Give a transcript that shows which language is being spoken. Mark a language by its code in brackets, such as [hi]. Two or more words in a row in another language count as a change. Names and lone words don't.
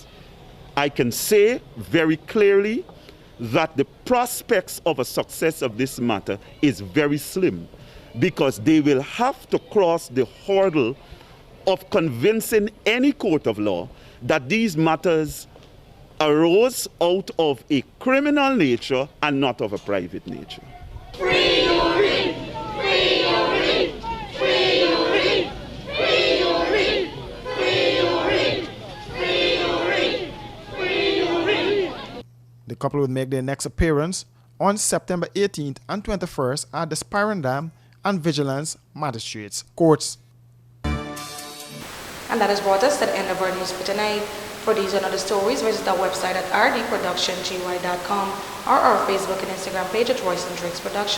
[en] I can say very clearly that the prospects of a success of this matter is very slim, because they will have to cross the hurdle of convincing any court of law that these matters arose out of a criminal nature and not of a private nature. Free Uri! Free Uri! Free Uri! Free Uri! Free Uri! Free Uri! Free Uri! The couple would make their next appearance on September 18th and 21st at the Spirandam and Vigilance Magistrates Courts. And that has brought us to the end of our news for tonight. For these and other stories, visit our website at rdproductiongy.com or our Facebook and Instagram page at Royce and Drakes Production.